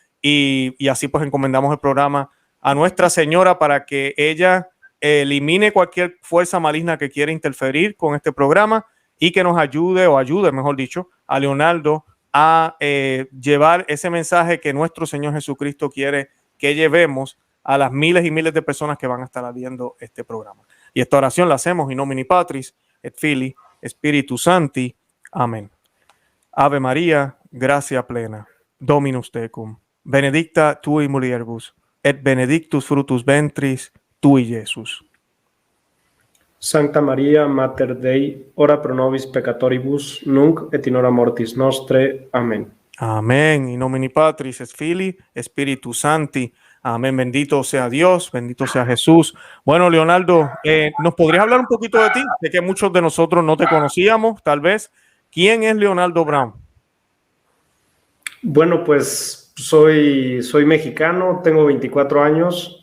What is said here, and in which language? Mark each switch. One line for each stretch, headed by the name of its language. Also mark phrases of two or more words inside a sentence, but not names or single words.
Spanish: Y así pues encomendamos el programa a Nuestra Señora para que ella elimine cualquier fuerza maligna que quiera interferir con este programa y que nos ayude, mejor dicho, a Leonardo a llevar ese mensaje que nuestro Señor Jesucristo quiere que llevemos a las miles y miles de personas que van a estar viendo este programa. Y esta oración la hacemos
Latin: in nomine Patris, et Filii, Spiritus Sancti. Amén. Ave María, gracia plena, Dominus tecum, benedicta tui mulieribus, et benedictus fructus ventris tui, Jesús. Sancta María, Mater Dei, ora pro nobis peccatoribus, nunc et in hora mortis nostre.
Spanish: Amén. Amén.
Latin: In nomine Patris et Filii, Spiritus Sancti.
Spanish: Amén. Bendito sea Dios, bendito sea Jesús. Bueno, Leonardo, ¿nos podrías hablar un poquito de ti? De que muchos de nosotros no te conocíamos, tal vez. ¿Quién es Leonardo Brown? Bueno, pues soy mexicano, tengo 24 años.